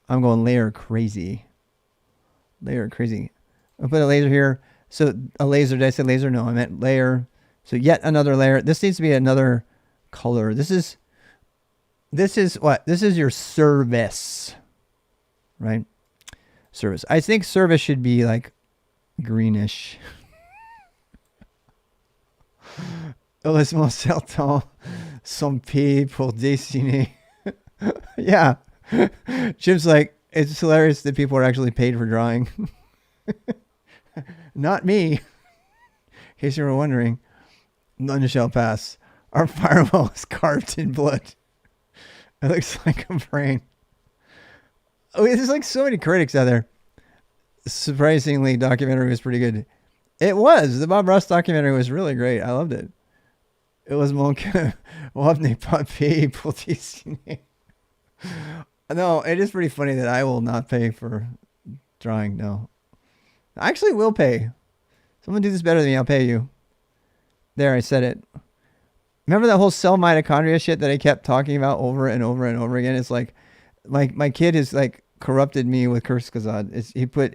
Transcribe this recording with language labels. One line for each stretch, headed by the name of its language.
English: I'm going layer crazy. Layer crazy. I'll put a laser here. So a laser. Did I say laser? No, I meant layer. So yet another layer. This needs to be another color. This is what? This is your service, right? service. I think service should be like greenish.
French: Heureusement, certains sont payés pour dessiner.
English: Yeah. Jim's like, it's hilarious that people are actually paid for drawing. Not me. In case you were wondering, none shall pass. Our firewall is carved in blood. It looks like a brain. Oh, there's like so many critics out there. Surprisingly, documentary was pretty good. It was. The Bob Ross documentary was really great. I loved it. It was
French: mon cœur. n'est pas payé pour dessiner.
English: No, it is pretty funny that I will not pay for drawing. No. I actually will pay. Someone do this better than me, I'll pay you. There, I said it. Remember that whole cell mitochondria shit that I kept talking about over and over and over again? It's like my kid is like corrupted me with Kurzgesagt.